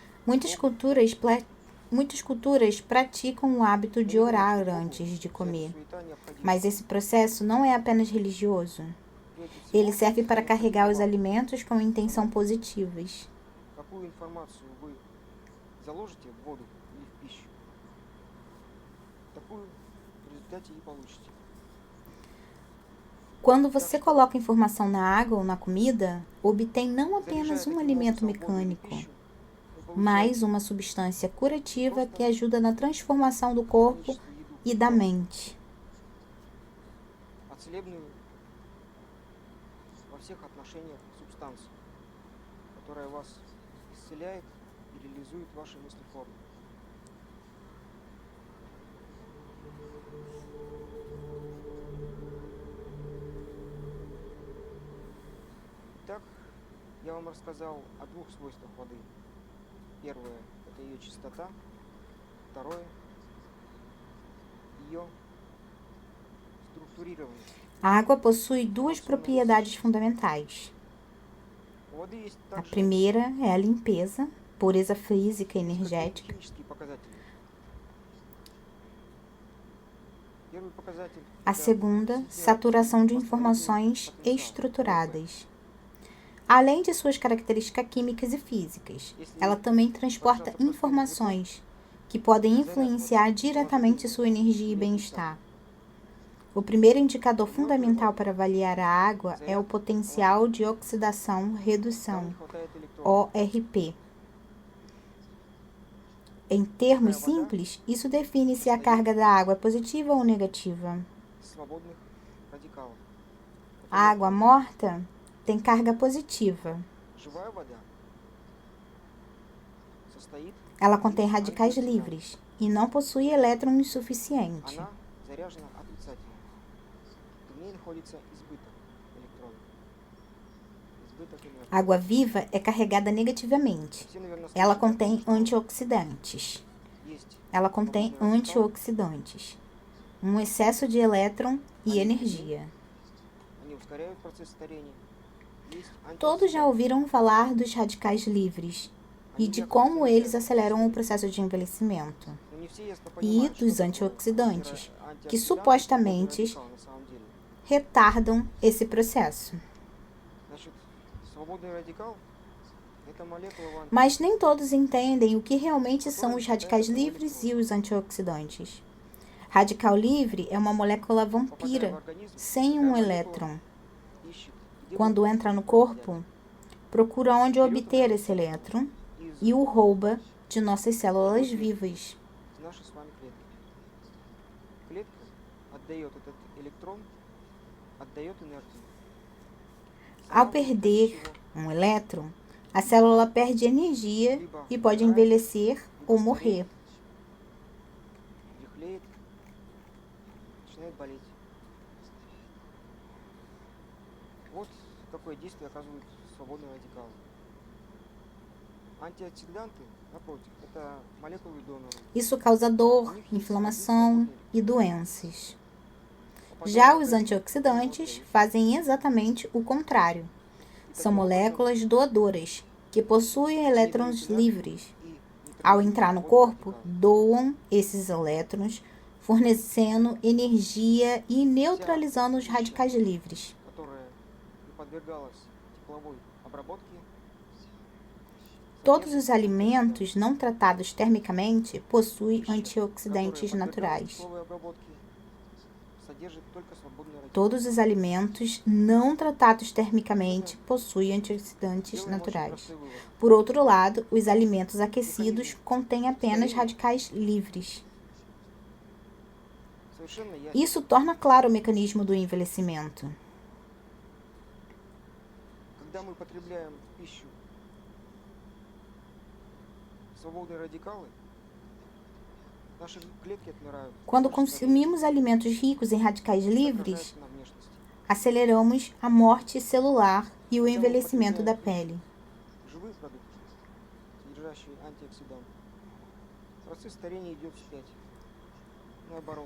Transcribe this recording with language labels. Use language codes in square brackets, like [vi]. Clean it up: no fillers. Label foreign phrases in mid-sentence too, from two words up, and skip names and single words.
[pt] Muitas culturas praticam o hábito de orar antes de comer, mas esse processo não é apenas religioso. Ele serve para carregar os alimentos com intenção positivas. [ru] Какую информацию вы заложите в воду или в пищу, такую в результате и получите. [pt] Quando você coloca informação na água ou na comida, obtém não apenas [ru] Заряжая [pt] um [ru] таким [pt] alimento [ru] образом воду или [pt] mecânico, [ru] пищу, вы [pt] mas [ru] получаете [pt] uma substância curativa que ajuda na transformação do corpo [ru] количество еды [pt] e da mente. [ru] а целебную во всех отношениях субстанцию, которая вас исцеляет и реализует ваши мыслеформы. Итак, я вам рассказал о двух свойствах воды. Первое – это ее чистота. Второе – ее структурирование. [pt] A água possui duas propriedades fundamentais. [ru] У воды есть [pt] A [ru] также [pt] primeira é a limpeza, pureza física e energética. [ru] химические показатели. Первый показатель [pt] A [ru] это [pt] segunda, saturação de informações estruturadas. Além de suas características químicas e físicas, ela também transporta informações que podem influenciar diretamente sua energia e bem-estar. O primeiro indicador fundamental para avaliar a água é o potencial de oxidação-redução, ORP. Em termos simples, isso define se a carga da água é positiva ou negativa. [ru] свободных радикалов. [pt] A água morta tem carga positiva. [ru] Живая вода состоит, [pt] Ela contém radicais livres e não possui elétrons suficientes. [ru] она заряжена отрицательно. В ней находится избыток электронов. Избыток энергии. [pt] A água viva é carregada negativamente. [ru] Все, наверное, [pt] Ela [ru] слышали, [pt] contém [ru] что [pt] antioxidantes. [ru] есть [pt] Ela contém antioxidantes, um excesso de elétron e energia. [ru] они ускоряют процесс старения. Есть [pt] Todos já ouviram falar dos radicais livres e de como eles aceleram o processo de envelhecimento, [ru] Но не все ясно [pt] e [ru] понимают, что [pt] dos [ru] такое [pt] antioxidantes, que [ru] антиоксидант, [pt] supostamente [ru] радикал на самом деле. [pt] retardam esse processo. [ru] Значит, свободный радикал это молекула в [pt] Mas nem todos entendem o que realmente são os radicais livres e os antioxidantes. Radical livre é uma molécula [ru] попадая в [pt] vampira, [ru] организм, [pt] sem [ru] такая [pt] um [ru] молекула [pt] elétron. [ru] ищет, где [pt] Quando [ru] бы [pt] entra no corpo, procura onde obter esse elétron [ru] из [pt] e o rouba de nossas células vivas. [ru] нашей с вами клетки. Клетка отдает этот электрон, отдает энергию. [pt] Ao perder um elétron, a célula perde energia e pode envelhecer ou morrer. [ru] Дряхлеет, начинает болеть. Вот какое действие оказывают свободные радикалы. Антиоксиданты, напротив, это молекулы донора. [pt] Isso causa dor, inflamação e doenças. Já os antioxidantes fazem exatamente o contrário. São moléculas doadoras, que possuem elétrons livres. Ao entrar no corpo, doam esses elétrons, fornecendo energia e neutralizando os radicais livres. [ru] Которая не подвергалась тепловой обработке, [pt] Todos os alimentos não tratados termicamente possuem antioxidantes [ru] которая [pt] naturais. [ru] подвергалась тепловой обработке, содержит только свободные радикалы. [pt] Todos os alimentos não tratados termicamente possuem antioxidantes [ru] Делаем очень [pt] naturais. [ru] простой вывод. [pt] Por outro lado, os alimentos aquecidos contêm apenas radicais livres. [ru] Совершенно ясно. [pt] Isso torna claro o mecanismo do envelhecimento. [ru] Когда мы потребляем в пищу свободные радикалы, наши клетки отмирают. [pt] Quando [ru] Наше [pt] consumimos alimentos ricos em radicais [ru] старение [pt] livres, [ru] отражается на внешности. [pt] aceleramos a morte celular e o envelhecimento da pele. [ru] Живые продукты, содержащие антиоксиданты. Процесс старения идет вспять. Наоборот.